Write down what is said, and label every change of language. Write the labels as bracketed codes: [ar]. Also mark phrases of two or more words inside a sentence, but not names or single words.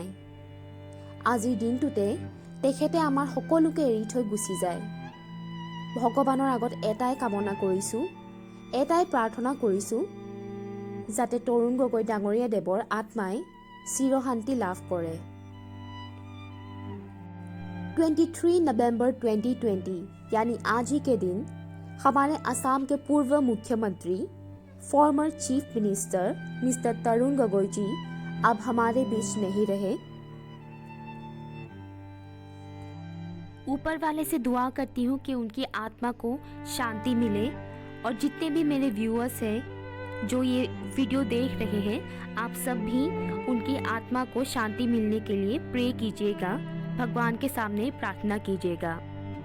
[as] আজিৰ দিনটোতে তেখেতে আমাৰ সকলোকে এৰি থৈ গুচি যায়। ভগৱানৰ আগত এটাই কামনা কৰিছোঁ, এটাই প্ৰাৰ্থনা কৰিছোঁ যাতে তৰুণ গগৈ ডাঙৰীয়াদেৱৰ আত্মাই চিৰশান্তি লাভ কৰে। [hi] 23 नवंबर 2020 यानी आज ही के दिन हमारे असम के पूर्व मुख्यमंत्री [en] former chief minister mister [hi] तरुण गोगोई जी अब हमारे बीच नहीं रहे। ऊपर वाले से दुआ करती हूँ कि उनकी आत्मा को शांति मिले और जितने भी मेरे व्यूअर्स हैं जो ये वीडियो देख रहे हैं, आप सब भी उनकी आत्मा को शांति मिलने के लिए प्रे कीजिएगा, भगवान के सामने प्रार्थना कीजिएगा।